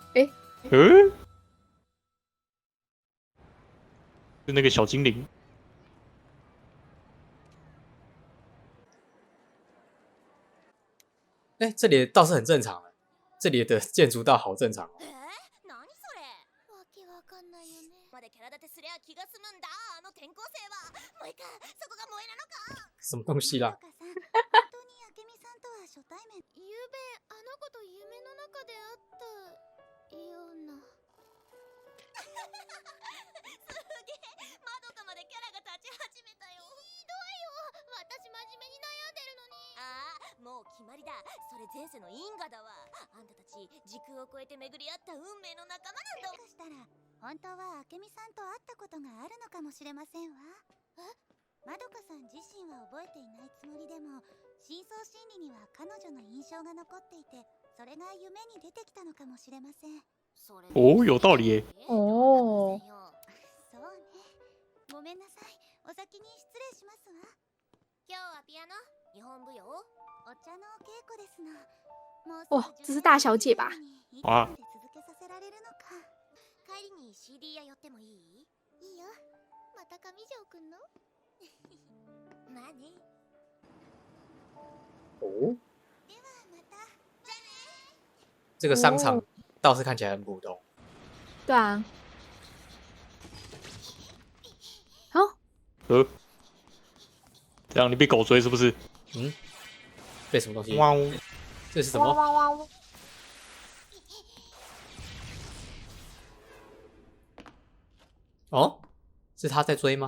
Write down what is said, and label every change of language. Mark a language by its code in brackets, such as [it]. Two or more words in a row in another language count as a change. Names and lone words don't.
[zh] 是那个小精灵。哎，这里倒是很正常了，这里的建筑倒好正常哦。 [ja] 何それ？わけわかんないよね。までキャラ立てすりゃ気が済むんだ。あの転校生は。もういいか、そこが萌えなのか。 [zh] 什么东西啦？ [ja] 本当に明美さんとは初対面。ゆうべあの子と夢の中で会ったような。すげえ、まどかまでキャラが立ち始めたよ。ひどいよ。私真面目に悩んでるのに。ああ、もう決まりだ。それ前世の因果だわ。あんたたち時空を超えて巡り合った運命の仲間なんだ。もしかしたら本当は明美さんと会ったことがあるのかもしれませんわ。え？まどかさん自身は覚えていないつもりでも、深層心理には彼女の印象が残っていて、それが夢に出てきたのかもしれません。 [zh] 哦，有道理耶。哦， [ja] そうね。ごめんなさい。お先に失礼しますわ。今日はピアノ、日本舞踊、お茶の稽古ですの。もうすぐ [zh] 哇，这是大小姐吧？啊 [ja] いつまで続けさせられるのか。帰りに CD 屋寄ってもいい？いいよ。また上条くんの？まあね。哦，ではまた。じゃあね。 [zh] 这个商场倒是看起来很普通。对啊。好，这样你被狗追是不是？嗯，被什么东西？哇哦，这是什哇么？哇哇！哦，是他在追吗？